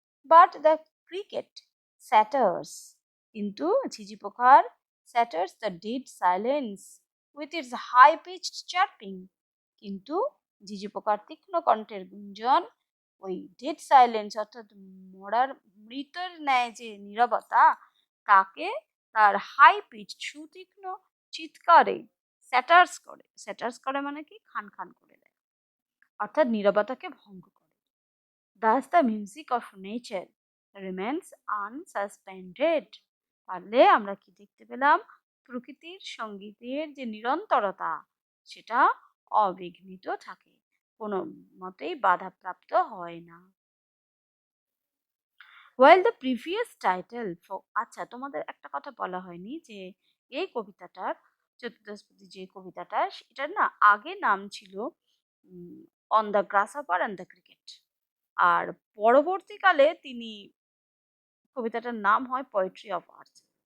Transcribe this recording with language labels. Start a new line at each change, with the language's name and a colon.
English: But the cricket shatters,
Bangla: কিন্তু ঝিঝি পোকার
English: shatters the dead silence with its high pitched chirping,
Bangla: কিন্তু ঝিঝি পোকার তীক্ষ্ণ কণ্ঠের গুঞ্জন ওই ডেড সাইলেন্স, অর্থাৎ মরার মৃতের ন্যায় যে নীরবতা, তাকে তার হাই পিচ সুতীক্ষ্ণ চিৎকারে স্যাটার্স করে মানে কি, খান খান করে দেয়, অর্থাৎ নীরবতাকে ভঙ্গ করে।
English: Thus the music of nature remains unsuspended.
Bangla: পারলে আমরা কি দেখতে পেলাম, প্রকৃতির সঙ্গীতের যে নিরন্তরতা সেটা অবিঘ্নিত থাকে, কোনো মতেই বাধাপ্রাপ্ত হয় না।
English: While the previous title for,
Bangla: আচ্ছা তোমাদের একটা কথা বলা হয়নি, যে এই কবিতাটার, চতুর্দশপদী যে কবিতাটা, এটার না আগে নাম ছিল on the গ্রাসহপার and the cricket, আর পরবর্তীকালে তিনি কবিতাটার নাম হয় পোয়েট্রি অফ আর্থ।